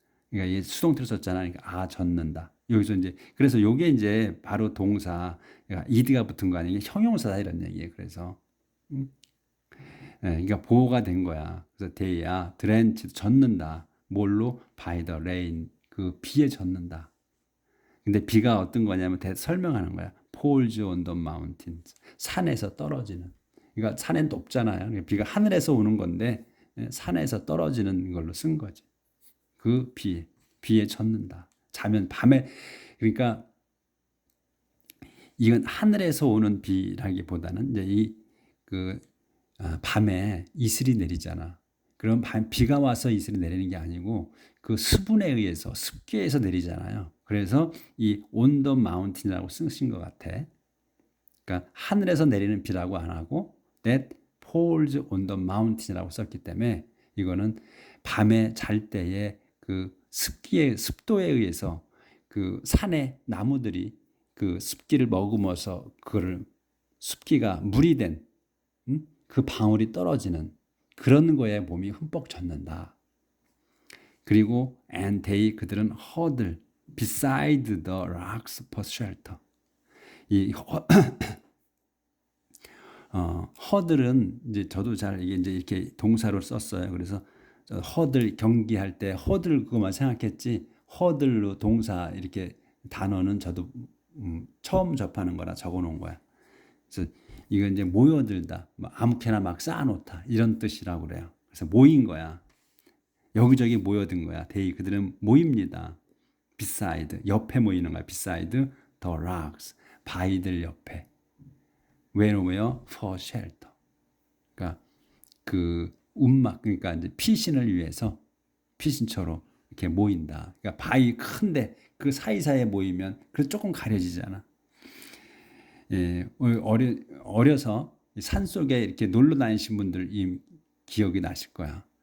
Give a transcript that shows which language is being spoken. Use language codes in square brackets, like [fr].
[ko] 그러니까 얘 수동태로 썼잖아. 그러니까 젖는다. 여기서 이제, 그래서 요게 이제 바로 동사, 그러니까 ed가 붙은 거 아니에요. 형용사다, 이런 얘기예요. 그래서 그러니까 보호가 된 거야. 그래서 [en] they are drenched, [ko] 젖는다. 뭘로? [en] by the rain, [ko] 그 비에 젖는다. 근데 비가 어떤 거냐면 설명하는 거야. [en] falls on the mountains, [ko] 산에서 떨어지는. 그러니까 산엔 높잖아요. 그러니까 비가 하늘에서 오는 건데 산에서 떨어지는 걸로 쓴 거지. 그 비에 젖는다. 자면 밤에, 그러니까 이건 하늘에서 오는 비라기보다는 이제 밤에 이슬이 내리잖아. 그럼 비가 와서 이슬이 내리는 게 아니고 그 수분에 의해서, 습기에서 내리잖아요. 그래서 이 [en] on the mountain [ko] 이라고 쓰신 것 같아. 그러니까 하늘에서 내리는 비라고 안 하고 [en] that falls on the mountain [ko] 이라고 썼기 때문에 이거는 밤에 잘 때에 그 습도에 의해서 그 산의 나무들이 그 습기를 머금어서 그거를, 습기가 물이 된 그 방울이 떨어지는 그런 거에 몸이 흠뻑 젖는다. 그리고 [en] and they, [ko] 그들은 [en] huddle beside the rocks for shelter. [ko] 이 huddle은 이제 저도 잘 이게 이제 이렇게 동사로 썼어요. 그래서 허들 경기할 때 허들 그거만 생각했지 허들로 동사 이렇게 단어는 저도 처음 접하는 거라 적어놓은 거야. 그래서 이건 이제 모여들다, 아무렇게나 막 쌓아놓다 이런 뜻이라고 그래요. 그래서 모인 거야. 여기저기 모여든 거야. 그들은 모입니다. beside 옆에 모이는 거야. [en] beside the rocks [ko] 바위들 옆에. 왜냐면 [en] for shelter. [ko] 그러니까 그 움막 그러니까 이제 피신을 위해서 피신처로 이렇게 모인다. 그러니까 바위 큰데 그 사이사이에 모이면 그 조금 가려지잖아. 예, 어려서 산 속에 이렇게 놀러 다니신 분들 이 기억이 나실 거야.